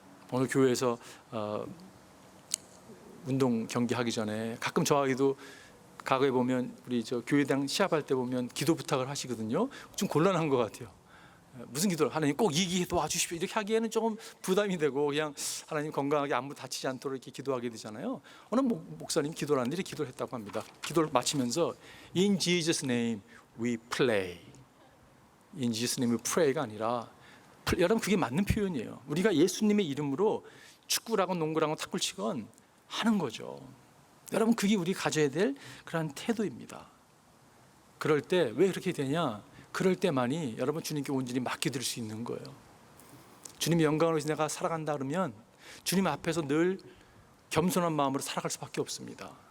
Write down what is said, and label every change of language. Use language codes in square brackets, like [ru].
[ko] 오늘 교회에서 운동 경기 하기 전에 가끔 저하기도 과거에 보면 우리 저 교회당 시합할 때 보면 기도 부탁을 하시거든요. 좀 곤란한 것 같아요. 무슨 기도를 하나님 꼭 이기게 도와주십시오 이렇게 하기에는 조금 부담이 되고 그냥 하나님 건강하게 아무 다치지 않도록 이렇게 기도하게 되잖아요. 어느 목사님 기도를 하는데 이렇게 기도를 했다고 합니다. 기도를 마치면서 [en] In Jesus' name we play. In Jesus' name we pray [ko] 가 아니라 여러분 그게 맞는 표현이에요. 우리가 예수님의 이름으로 축구라고 농구라고 탁구치건 하는 거죠. 여러분 그게 우리 가져야 될 그런 태도입니다. 그럴 때 왜 그렇게 되냐? 그럴 때만이 여러분 주님께 온전히 맡겨드릴 수 있는 거예요. 주님의 영광을 위해서 내가 살아간다 그러면 주님 앞에서 늘 겸손한 마음으로 살아갈 수밖에 없습니다.